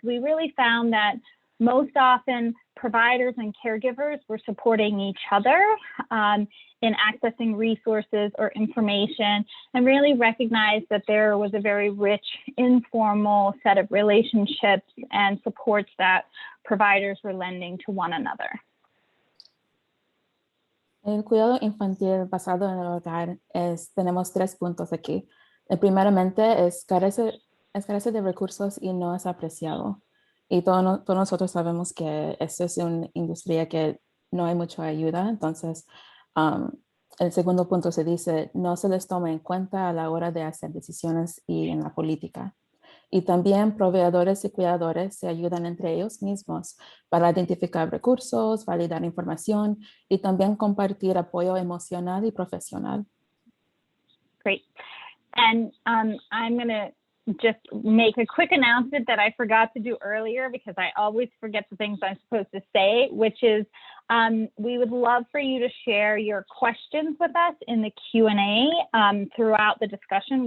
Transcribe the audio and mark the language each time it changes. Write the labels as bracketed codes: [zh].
[en] We really found that most often providers and caregivers were supporting each other in accessing resources or information, and really recognized that there was a very rich, informal set of relationships and supports that providers were lending to one another. [es] El cuidado infantil basado en el hogar tenemos 3 puntos aquí. Primeramente, carece de recursos y no es apreciado. Y todos nosotros sabemos que esto es una industria que no hay mucha ayuda. Entonces, el segundo punto se dice, no se les toma en cuenta a la hora de hacer decisiones y en la política. Y también proveedores y cuidadores se ayudan entre ellos mismos para identificar recursos, validar información y también compartir apoyo emocional y profesional. [en] Great. And I'm going to just make a quick announcement that I forgot to do earlier, because I always forget the things I'm supposed to say, which is we would love for you to share your questions with us in the Q&A throughout the discussion.